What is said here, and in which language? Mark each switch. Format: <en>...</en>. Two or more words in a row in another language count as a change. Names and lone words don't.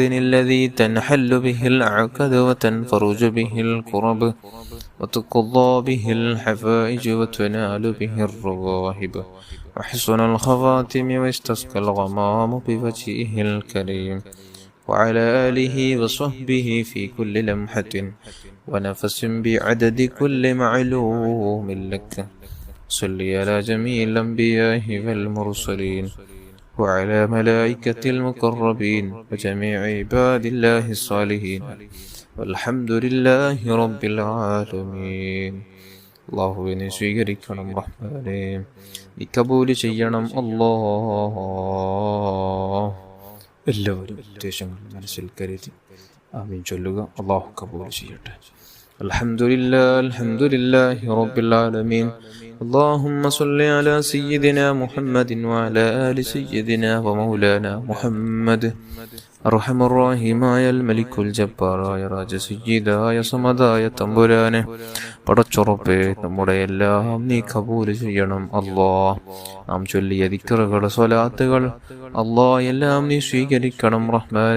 <ar>الذي تنحل به العقد وتنفرج به الكرب وتقضى به الحوائج وتنال به الرغائب وحسن الخواتم واستسقى الغمام بوجهه الكريم وعلى آله وصحبه في كل لمحة ونفس بعدد كل معلوم لك. صل على جميع الأنبياء والمرسلين وعلى ملائكة المقربين وجميع عباد الله الصالحين والحمد لله رب العالمين.</ar> <ml>അള്ളാഹുവിനെ സ്വീകരിക്കണം റഹ്മാനേ, നീ കബൂൽ ചെയ്യണം അല്ലാഹ്. എല്ലാവരും ഉദ്ദേശങ്ങൾ മനസ്സിൽ കരുതി ആമീൻ ചൊല്ലുക. അള്ളാഹു കബൂൽ ചെയ്യട്ടെ.</ml> <ar>الحمد لله رب العالمين. اللهم صل على سيدنا محمد وعلى آل سيدنا ومولانا محمد.</ar> <ml>അർഹമർറഹീമായ മലിക്കുൽ ജബ്ബാറായ രാജസയ്യിദായ സമദായ തമ്പുരാനെ, പടച്ചുറപ്പേ നമ്മുടെ എല്ലാം നീ കബൂൽ ചെയ്യണം അല്ലാഹ്. നാം ചൊല്ലിയ ദിക്റുകൾ, സ്വലാത്തുകൾ അല്ലാഹ് എല്ലാം നീ സ്വീകരിക്കണം റഹ്മാനെ.</ml>